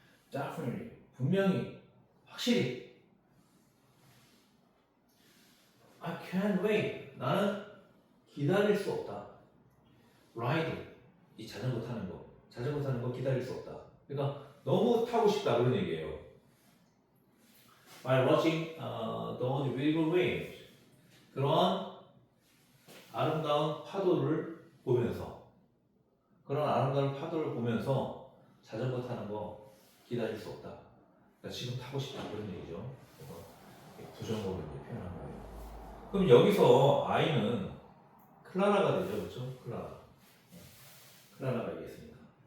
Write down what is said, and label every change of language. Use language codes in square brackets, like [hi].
[ko] Definitely. 분명히, 확실히. [en] I can't wait. [ko] 나는 기다릴 수 없다. Ride. 이 자전거 타는 거. 자전거 타는 거 기다릴 수 없다. 그러니까 너무 타고 싶다 그런 얘기예요. [en] By watching those beautiful waves. [ko] 그러한 아름다운 파도를 보면서, 그런 아름다운 파도를 보면서 자전거 타는 거 기다릴 수 없다. 그러니까 지금 타고 싶다 그런 얘기죠. 부정어로 이제 표현한 거예요. 그럼 여기서 I는 클라라가 되죠, 그렇죠? 클라라가 있겠습니다.